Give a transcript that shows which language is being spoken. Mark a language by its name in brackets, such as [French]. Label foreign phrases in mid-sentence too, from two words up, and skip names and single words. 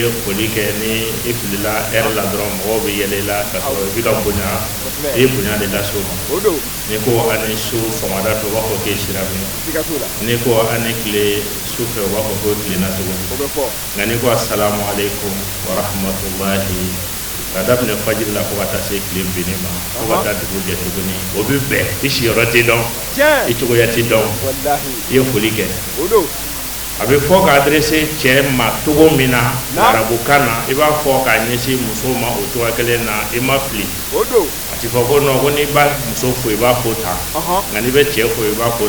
[Bambara] foli kɛ ni e filila ɛri la dɔrɔn mɔgɔw bɛ yɛlɛ i la ka sɔrɔ i bɛ ka bonya i ye bonya de la so ma ni ko ani su sɔgɔmada fɛ u b'a fɔ k'e sira min ni ko ani tile su fɛ u b'a fɔ ko tilenna cogo nka ni ko [Arabic] السلام عليكم ورحمة الله [Bambara] ka daminɛ fajiri la fo ka taa se tile binni ma fo ka taa dugu jɛ tuguni o bɛ bɛn i siyɔrɔ tɛ dɔn i cogoya tɛ dɔn i ye foli kɛ. A bɛ fɔ k'a adressé cɛ ma cogo min na arabukan na i b'a fɔ k'a ɲɛsin muso ma o cogoya kelen na i ma fili a ti fɔ ko non ko n'i b'a muso fo i b'a fo tan nka n'i bɛ cɛ fo i b'a fo